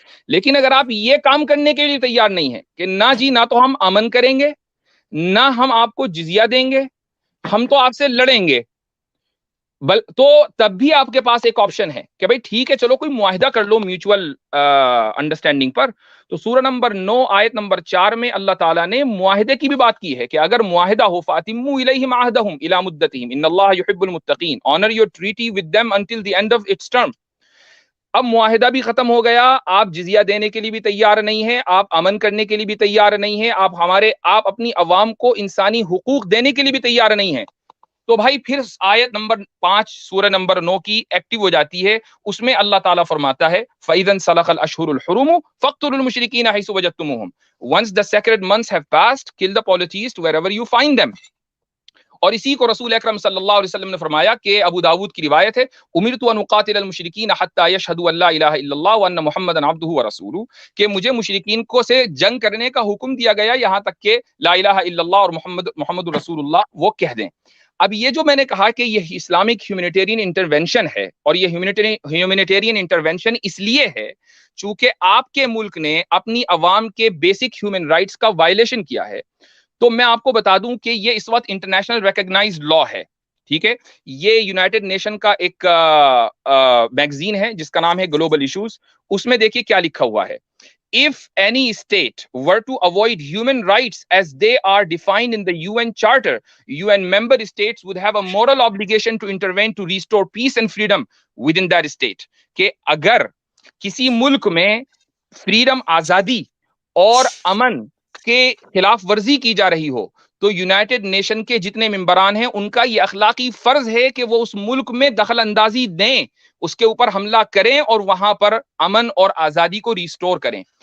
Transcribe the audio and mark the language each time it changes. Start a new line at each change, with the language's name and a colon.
Urdu: لیکن اگر آپ یہ کام کرنے کے لیے تیار نہیں ہیں کہ نہ جی، نہ تو ہم امن کریں گے، نہ ہم آپ کو جزیہ دیں گے، ہم تو آپ سے لڑیں گے، تو تب بھی آپ کے پاس ایک آپشن ہے کہ بھائی ٹھیک ہے، چلو کوئی معاہدہ کر لو میوچول انڈرسٹینڈنگ پر. تو سورہ نمبر 9 آیت نمبر 4 میں اللہ تعالیٰ نے معاہدے کی بھی بات کی ہے کہ اگر معاہدہ ہو
Arabic: فَأَتِمُّوا إِلَيْهِمْ عَهْدَهُمْ إِلَى مُدَّتِهِمْ إِنَّ اللَّهَ يُحِبُّ الْمُتَّقِينَ.
English: Honor your treaty with them until the end of its term.
Urdu: اب معاہدہ بھی ختم ہو گیا، آپ جزیہ دینے کے لیے بھی تیار نہیں ہیں، آپ امن کرنے کے لیے بھی تیار نہیں ہیں، آپ اپنی عوام کو انسانی حقوق دینے کے لیے بھی تیار نہیں ہیں. تو بھائی پھر آیت نمبر 5 سورہ نمبر 9 کی ایکٹیو ہو جاتی ہے. اس میں اللہ تعالیٰ فرماتا ہے
Arabic: فَإِذَا انْسَلَخَ الْأَشْهُرُ الْحُرُمُ فَاقْتُلُوا الْمُشْرِكِينَ حَيْثُ وَجَدتُّمُوهُمْ.
English: Once the sacred months have passed, kill the polytheists wherever you find them.
Urdu: اور اسی کو رسول اکرم صلی اللہ علیہ وسلم نے فرمایا کہ ابو داود کی روایت ہے
Arabic: امرت ان اقاتل المشرکین حتی یشہدوا ان لا الہ الا اللہ وان محمدا عبدہ ورسولہ،
Urdu: کہ مجھے مشرکین کو سے جنگ کرنے کا حکم دیا گیا یہاں تک کہ لا الہ الا اللہ اور محمد رسول اللہ وہ کہہ دیں. اب یہ جو میں نے کہا کہ یہ اسلامک ہیومینیٹیرین انٹرونشن ہے، اور یہ ہیومینیٹیرین انٹرونشن اس لیے ہے چونکہ آپ کے ملک نے اپنی عوام کے بیسک ہیومن رائٹس کا وائلیشن کیا ہے. تو میں آپ کو بتا دوں کہ یہ اس وقت انٹرنیشنل ریکگنائزڈ لا ہے، ٹھیک ہے. یہ یونائٹڈ نیشن کا ایک میگزین ہے جس کا نام ہے گلوبل ایشوز. اس میں دیکھیے کیا لکھا ہوا ہے.
English: If any state were to avoid human rights as they are defined in the UN Charter, UN member states would have a moral obligation to intervene to restore peace and freedom within that state.
Urdu: کہ اگر کسی ملک میں freedom, آزادی اور امن کے خلاف ورزی کی جا رہی ہو تو یونائٹڈ نیشن کے جتنے ممبران ہیں ان کا یہ اخلاقی فرض ہے کہ وہ اس ملک میں دخل اندازی دیں، اس کے اوپر حملہ کریں اور وہاں پر امن اور آزادی کو ریسٹور کریں.